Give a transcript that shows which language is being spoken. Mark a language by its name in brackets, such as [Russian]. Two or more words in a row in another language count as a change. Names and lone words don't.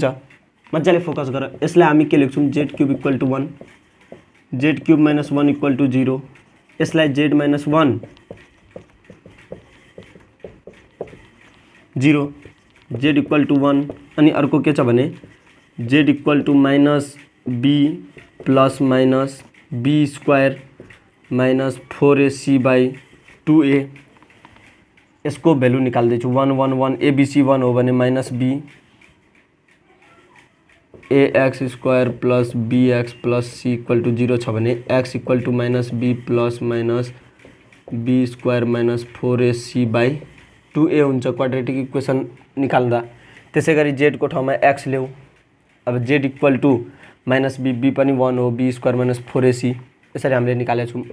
[Nepali] मजाले फोकस गर। यसलाई हामी के लेख्छौँ, [English] z cube equal to 1, z cube minus 1 equal to 0. यसलाई z minus 1 0, z equal to 1 [Nepali] अनि अर्को के छ भने [English] z equal to minus b plus minus b square minus 4ac/2a. [Nepali] यसको भ्यालु निकाल्दैछु [English] 1 1 1 एबीसी 1 [Nepali] हो भने [English] minus b ax square plus bx plus c equal to 0 [Nepali] छ भने [English] x equal to minus b plus minus b square minus 4ac/2a हुन्छ quadratic equation निकाल्दा। [Nepali] त्यसै गरी z को ठाउँमा x ल्याऊ। अब [English] z equal to minus b, [Nepali] b पनि 1 हो, [English] b square minus 4ac [Nepali] यसरी हामीले निकालेका छौँ।